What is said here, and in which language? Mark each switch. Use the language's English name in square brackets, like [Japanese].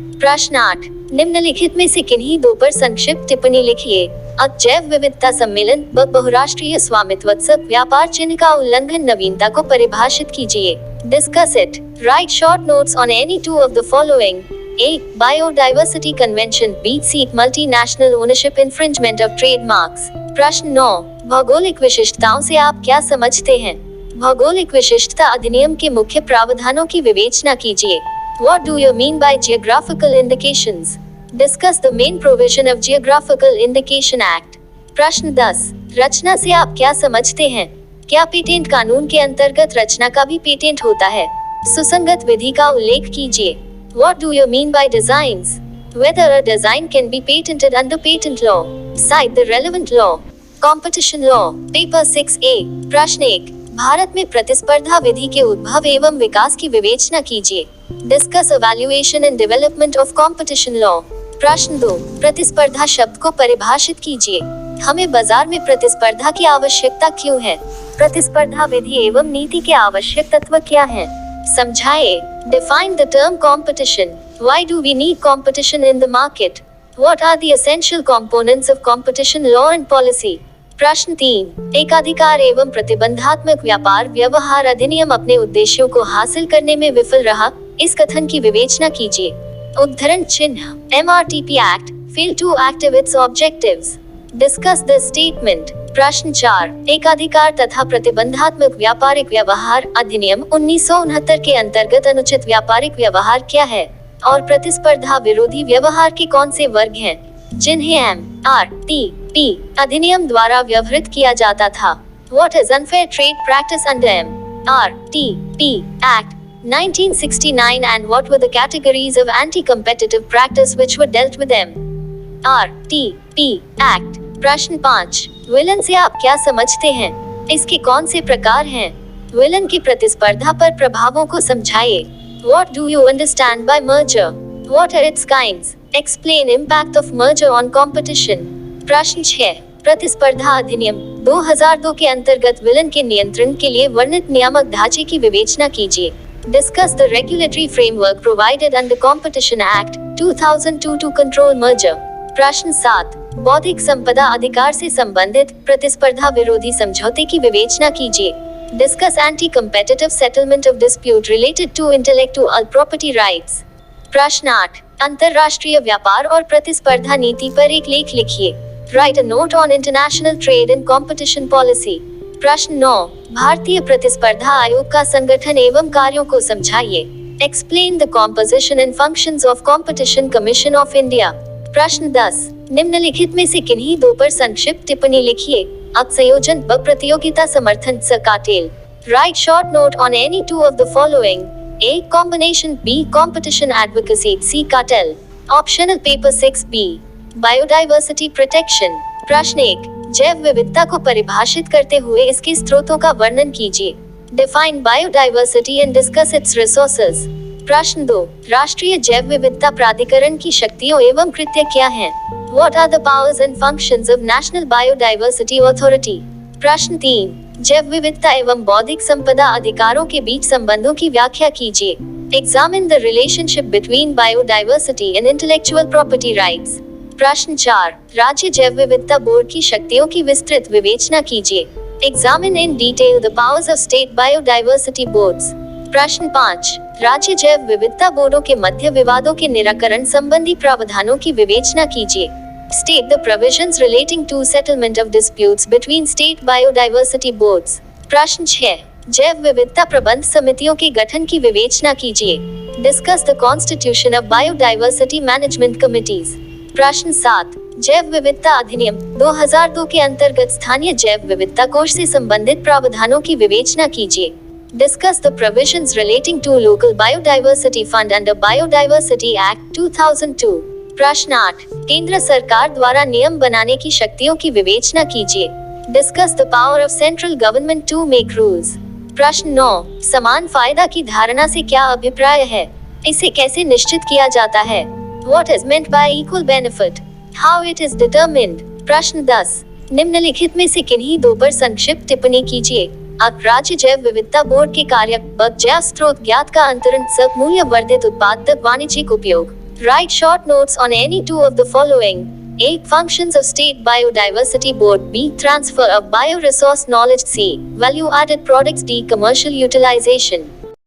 [Hindi] प्रश्न 8, निम्नलिखित में से किन्हीं दो पर संक्षिप्त टिप्पणी लिखिए। जैव विविधता सम्मेलन व बहुराष्ट्रीय स्वामित्व व्यापार चिन्ह का उल्लंघन नवीनता को परिभाषित कीजिए। [English] Discuss it. Write short notes on any two of the following. A. Biodiversity Convention. B. C. Multinational ownership infringement of trademarks. [Hindi] प्रश्न 9, भौगोलिक विशिष्टताओं से आप क्या समझते हैं? भौगोलिक विशिष्टता अधिनियम के मुख्य प्रावधानों की विवेचना कीजिए। [English] What do you mean by geographical indications? Discuss the main provision of Geographical Indication Act. [Hindi] प्रश्न 10, रचना से आप क्या समझते हैं? क्या पेटेंट कानून के अंतर्गत रचना का भी पेटेंट होता है? सुसंगत विधि का उल्लेख कीजिए। [English] What do you mean by designs? Whether a design can be patented under patent law. Cite the relevant law. Competition law. Paper 6A. [Hindi] प्रश्न 1, भारत में प्रतिस्पर्धा विधि के उद्भव एवं विकास की विवेचना कीजिए। [English] Discuss evaluation and development of competition law. [Hindi] प्रश्न 2, प्रतिस्पर्धा शब्द को परिभाषित कीजिए। हमें बाजार में प्रतिस्पर्धा की आवश्यकता क्यों है? प्रतिस्पर्धा विधि एवं नीति के आवश्यक तत्व क्या हैं? समझाइए। [English] Define the term competition. Why do we need competition in the market? What are the essential components of competition law and policy? [Hindi] प्रश्न 3, एकाधिकार एवं प्रतिबंधात्मक व्यापार व्यवहार अधिनियम अपने उद्देश्यों को हासिल करने में विफल रहा, इस कथन की विवेचना कीजिए। उद्धरण चिन्ह [English] MRTP Act failed to achieve its objectives. Discuss this statement. [Hindi] प्रश्न 4, एकाधिकार तथा प्रतिबंधात्मक व्यापारिक व्यवहार अधिनियम 1969 के अंतर्गत अनुचित व्यापारिक व्यवहार क्या है और प्रतिस्पर्धा विरोधी व्यवहार के कौन से वर्ग हैं जिन्हें MRTP अधिनियम द्वारा व्यवहृत किया जाता था? [English] What is unfair trade practice under MRTP Act 1969 and what were the categories of anti-competitive practice which were dealt with MRTP Act? [Hindi] प्रश्न 5, विलन से आप क्या समझते हैं? इसके कौन से प्रकार हैं? विलन की प्रतिस्पर्धा पर प्रभावों को समझाइए। [English] What do you understand by merger? What are its kinds? Explain impact of merger on competition. [Hindi] प्रश्न 6, प्रतिस्पर्धा अधिनियम 2002 के अंतर्गत विलन के नियंत्रण के लिए वर्णित नियामक ढांचे की विवेचना कीजिए। [English] Discuss the regulatory framework provided under Competition Act 2002 to control merger. [Hindi] प्रश्न 7, बौद्धिक संपदा अधिकार से संबंधित प्रतिस्पर्धा विरोधी समझौते की विवेचना कीजिए। [English] Discuss anti-competitive settlement of dispute related to intellectual property rights. [Hindi] प्रश्न 8, अंतरराष्ट्रीय व्यापार और प्रतिस्पर्धा नीति पर एक लेख लिखिए। [English] Write a note on international trade and competition policy. [Hindi] प्रश्न 9, भारतीय प्रतिस्पर्धा आयोग का संगठन एवं कार्यों को समझाइए। [English] Explain the composition and functions of Competition Commission of India. [Hindi] प्रश्न 10, निम्नलिखित में से किन्हीं दो पर संक्षिप्त टिप्पणी लिखिए। अब संयोजन ब प्रतियोगिता समर्थन स cartel. [English] Write short note on any two of the following. A. Combination. B. Competition advocacy. C. Cartel. Optional paper 6B. Biodiversity protection. [Hindi] प्रश्न 1, जैव विविधता को परिभाषित करते हुए इसके स्रोतों का वर्णन कीजिए। [English] Define biodiversity and discuss its resources. [Hindi] प्रश्न 2, राष्ट्रीय जैव विविधता प्राधिकरण की शक्तियों एवं कृत्य क्या हैं? [English] What are the powers and functions of National Biodiversity Authority? [Hindi] प्रश्न 3, जैव विविधता एवं बौद्धिक संपदा अधिकारों के बीच संबंधों की व्याख्या कीजिए। [English] Examine the relationship between biodiversity and intellectual property rights. [Hindi] प्रश्न 4, राज्य जैव विविधता बोर्ड की शक्तियों की विस्तृत विवेचना कीजिए। [English] Examine in detail the powers of state biodiversity boards. [Hindi] प्रश्न 5, राज्य जैव विविधता बोर्डों के मध्य विवादों के निराकरण संबंधी प्रावधानों की विवेचना कीजिए। [English] State the provisions relating to settlement of disputes between state biodiversity boards. [Hindi] प्रश्न 6, जैव विविधता प्रबंध समितियों के गठन की विवेचना कीजिए। [English] Discuss the constitution of biodiversity management committees. [Hindi] प्रश्न 7, जैव विविधता अधिनियम 2002 के अंतर्गत स्थानीय जैव विविधता कोष से संबंधित प्रावधानों की विवेचना कीजिए। [English] Discuss the provisions relating to local biodiversity fund under Biodiversity Act 2002. [Hindi] प्रश्न 8, केंद्र सरकार द्वारा नियम बनाने की शक्तियों की विवेचना कीजिए। [English] Discuss the power of central government to make rules. [Hindi] प्रश्न 9, समान फायदा की धारणा से क्या अभिप्राय है? इसे कैसे निश्चित किया जाता है? [English] What is meant by equal benefit? How it is determined? [Hindi] प्रश्न 10, निम्नलिखित में से किन्हीं दो पर संक्षिप्त टिप्पणी कीजिए। अब राज्य जैव विविधता बोर्ड के कार्य जैव स्रोत ज्ञात का अंतरण सब मूल्य वर्धित उत्पाद तक वाणिज्यिक उपयोग। [English] Write short notes on any two of the following. A. Functions of State Biodiversity Board. B. Transfer of bioresource knowledge. C. Value added products. D. Commercial utilization.